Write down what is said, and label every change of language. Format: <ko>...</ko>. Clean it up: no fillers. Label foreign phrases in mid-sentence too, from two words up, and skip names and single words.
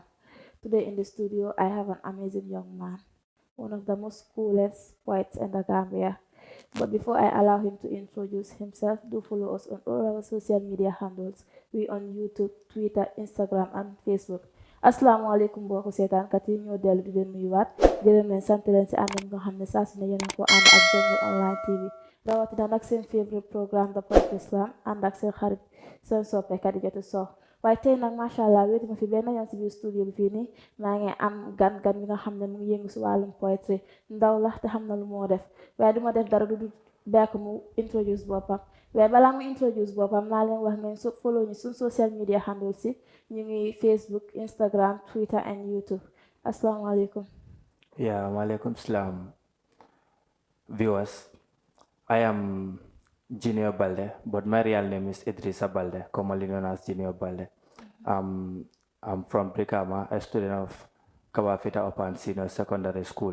<en>Today in the studio, I have an amazing young man, one of the most coolest poets in the Gambia. But before I allow him to introduce himself, do follow us on all our social media handles. We on YouTube, Twitter, Instagram, and Facebook.</en> <ar>Assalamu alaikum</ar> <wo>mbokk seetaan kat yi ñoo dellu di leen nuyuwaat gërëm leen sant leen si ànd nga xam ne saa su ne yéen a ko ànd ak Jommu Online TV rawatina nag seen</wo> <en>favorite programme</en> <wo>The Poetry Slam ànd ak seen xarit seen soppe Khadijattou Sowe waaye tey nag</wo> <ar>macha allah</ar> <wo>wéetu ma fi benn yoon si biir studio bi fii nii maa ngi am gan bi nga xam ne mu ngi yëngu si wàllum poetry ndaw la te xam na lu moo def waaye du ma def dara du bekk mu introduce boppam waaye balaa mu introduce boppam naa leen wax ngeen follow ñu suñ</wo> <en>social media handles</en> <wo>si ñu ngi Facebook, Instagram, Twitter and YouTube.</wo> <ar>Assalamu alaikum. Yeah, walaikum salam.</ar> <en>Viewers, I am Junior Baldeh, but my real name is Idrissa Baldeh, commonly known as Junior Baldeh. I'm from Brikama, a student of Kabafita Upon Senior Secondary School.</en>